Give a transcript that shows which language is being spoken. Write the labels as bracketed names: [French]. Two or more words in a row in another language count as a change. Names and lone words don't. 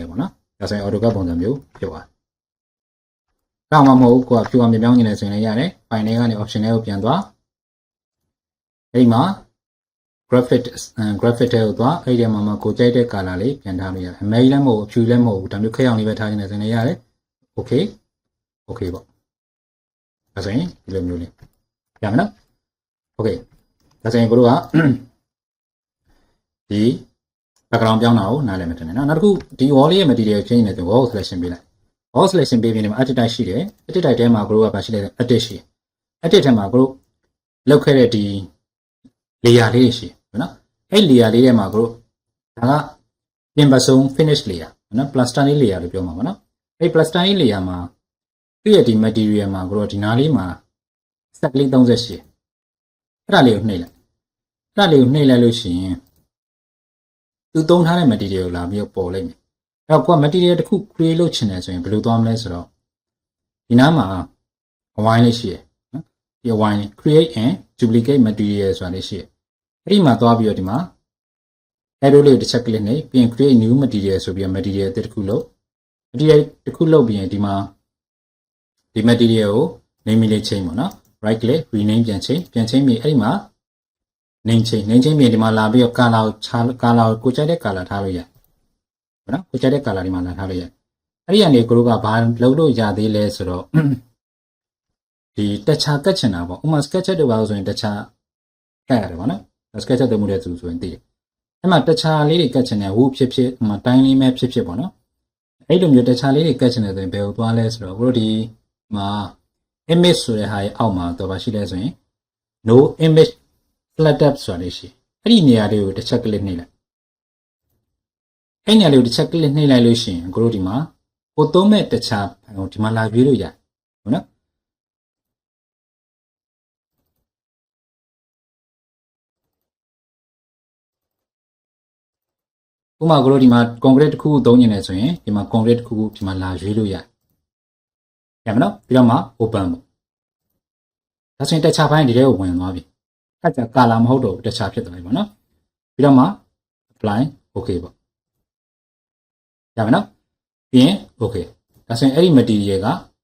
[Burmese] ပေါ့နော်ဒါဆိုရင် AutoCAD ပုံစံမျိုးဖြစ်သွားတော့မှမဟုတ်ကိုက ဖြူအောင်ပြောင်းနေတယ်ဆိုရင်လည်းရတယ် file ထဲကနေ option တွေကိုပြန်သွားအဲ့ဒီမှာ graphic တွေကိုသွားအဲ့ဒီမှာကိုကြိုက်တဲ့ color လေးပြန်ထားလို့ရတယ်အမဲကြီးလည်းမဟုတ်ဖြူလည်းမဟုတ်ဘူးဒါမျိုးခက်အောင်လေးပဲထားနေတယ်ဆိုရင်လည်းရတယ် okay ပေါ့ဒါဆိုရင်ဒီလိုမျိုးလေးရမယ်နော် okay ဒါဆိုရင်ကိုတို့က ဒီ background ပြောင်းတာကိုနားလည်မှတင်တယ်နော်နောက်တစ်ခုဒီ wall လေးရဲ့ [English] material change [Burmese] နေတယ် [English] wall selection [Burmese] ပေးလိုက် wall selection ပေးပြီးနေမှာ [English] edit type [Burmese] ရှိတယ် [English] edit type [Burmese] ထဲမှာကိုတို့ကပါရှိတဲ့ edit ရှိ edit ထဲမှာကိုတို့လောက်ခဲ့တဲ့ဒီ layer လေးရှိနော်အဲ့ layer လေးထဲမှာကိုတို့ဒါကပြင်ပဆုံး [English] finish layer [Burmese] နော် plaster လေး layer လို့ပြောမှာပါနော်အဲ့ plaster လေး layer မှာသူ့ရဲ့ဒီ material မှာကိုတို့ ဒီနားလေးမှာ set လေး38အဲ့ဒါလေးကိုနှိပ်လိုက်လို့ရှိရင်သူသုံးထားတဲ့ material ကိုလာပြီးတော့ပေါ်လိုက်မယ်အဲ့တော့ကိုက material တစ်ခု create လုပ်ချင်တယ်ဆိုရင်ဘယ်လိုသွားမလဲဆိုတော့ဒီနားမှာအဝိုင်းလေးရှိရယ်နော်ဒီအဝိုင်း [English] create and duplicate material [Burmese] ဆိုတာလေးရှိရယ်အဲ့ဒီမှာ သွားပြီးတော့ဒီမှာ arrow လေးကိုတစ်ချက် click နဲ့ပြီးရင် [English] create new material [Burmese] ဆိုပြီးတော့ material တစ်ခုလုပ် material တစ်ခုလုပ်ပြီးရင်ဒီမှာဒီ material ကို name လေးချိန်ပေါ့နော် [English] right click rename [Burmese] ပြန်ချိန်ပြီးအဲ့ဒီမှာ name ချိန်ပြီးဒီမှာလာပြီးတော့ color ကိုကြိုက်တဲ့ color ထားလို့ရတယ်နော်ကိုကြိုက်တဲ့ color ဒီမှာလာထားလို့ရတယ်အဲ့ဒီကနေကိုတို့ကဘာလုပ်လို့ရသေးလဲဆိုတော့ဒီ တခြားကတ်ချင်တာပေါ့ဥပမာ sketch တို့ပါလို့ဆိုရင်တခြားကတ်ရတယ်ပေါ့နော် sketch တို့မှုတဲ့သူဆိုရင်သိတယ်အဲ့မှာတခြားလေးတွေကတ်ချင်တယ်ဝုဖြစ်ဥပမာတိုင်းလေးမဲ့ဖြစ်ပေါ့နော်အဲ့လိုမျိုးတခြားလေးတွေကတ်ချင်တယ်ဆိုရင်ဘယ်ကိုသွားလဲဆိုတော့ကိုတို့ဒီမှာ image ဆိုတဲ့ဟာရဲ့အောက်မှာတော့ပါရှိလဲဆိုရင် [English] no image flat up [Burmese] ဆိုတာလေးရှိအဲ့ဒီနေရာလေးကိုတစ်ချက် click နှိပ်လိုက်အဲ့နေရာလေးကိုတစ်ချက် click နှိပ်လိုက်လို့ရှိရင်ကိုတို့ဒီမှာကိုသုံးမဲ့တခြားဒီမှာလာရွေးလို့ရတယ်ဟုတ်နော် ဥပမာကိုတို့ဒီမှာ concrete တစ်ခုသုံးနေတယ်ဆိုရင်ဒီမှာ concrete တစ်ခုဒီမှာလာရွေးလို့ရမနော်ပြီးတော့မှ open ပေါ့ဒါဆိုရင်တခြားပိုင်းဒီထဲကိုဝင်သွားပြီအဲ့ဒါ color မဟုတ်တော့တခြားဖြစ်သွားပြီပေါ့နော်ပြီးတော့မှ [English] apply okay [Burmese] ပေါ့ရမယ်နော်ပြီးရင် okay ဒါဆိုရင်အဲ့ဒီ material ကဘာ